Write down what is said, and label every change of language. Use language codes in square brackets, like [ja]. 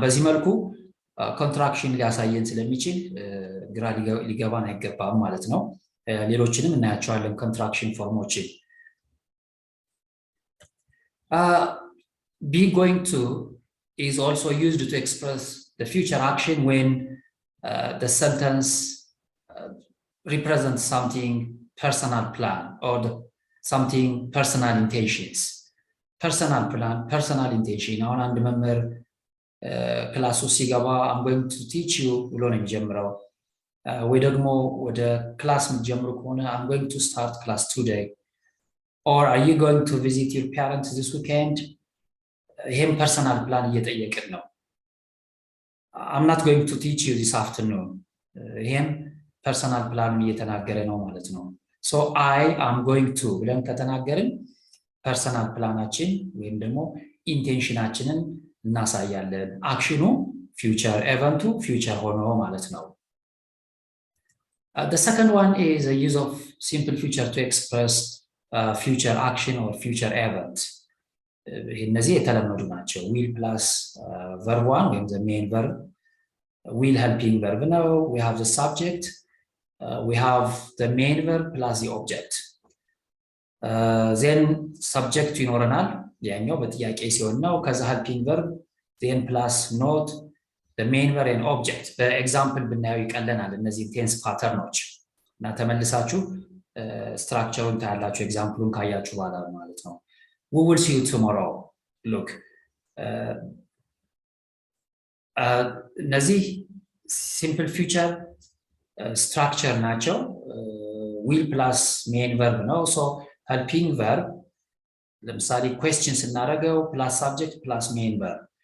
[am] በዚህ መልኩ ኮንትራክሽን ሊያሳየን ስለሚችል ግራ ሊገባን አይገባም ማለት ነው። ሌሎችንም እናያቸዋለን ኮንትራክሽን ፎርሞችን። [en] be going to is also used to express the future action when the sentence represents something personal plan or something personal intentions. Personal plan, personal intention. [am] አሁን አንድ መምህር ክላሱ ሲገባ [en] I'm going to teach you [am] ብሎ ነው የሚጀምረው። ወይ ደግሞ ወደ ክላስ የምትጀምሩ ከሆነ [en] I'm going to start class today. Or are you going to visit your parents this weekend? [am] ይሄም ፐርሰናል ፕላን እየጠየቅን ነው። [en] I'm not going to teach you this afternoon. [am] ይሄም ፐርሰናል ፕላን እየተናገረ ነው ማለት ነው። [en] So I am going to [am] ብለን ከተናገርን ፐርሰናል ፕላናችን ወይም ደግሞ ኢንቴንሽናችንን እናሳያለን። አክሽኑ ፊውቸር፣ ኤቨንቱ ፊውቸር ሆኖ ማለት ነው። [en] The second one is the use of simple future to express future action or future event. [am] እነዚህ የተለመዱ ናቸው። [en] will plus verb 1 ወይም the main verb, will helping verb ነው። we have the subject, we have the main verb plus the object. then subject [am] ይኖረናል። ያኛው በጥያቄ ሲሆን ነው። ከዛ [en] helping verb then plus note the main verb and object. [am] በኤግዛምፕል ብናየው ይቀለናል እነዚህ ቴንስ ፓተርኖች እና ተመልሳችሁ ስትራክቸሩን ታያላችሁ ኤግዛምፕሉን ካያችሁ በኋላ ማለት ነው። [en] We will see you tomorrow. Look, እነዚህ simple future structure ናቸው። will plus main verb ነው። so helping verb ለምሳሌ question ስናደርገው plus subject plus main verb.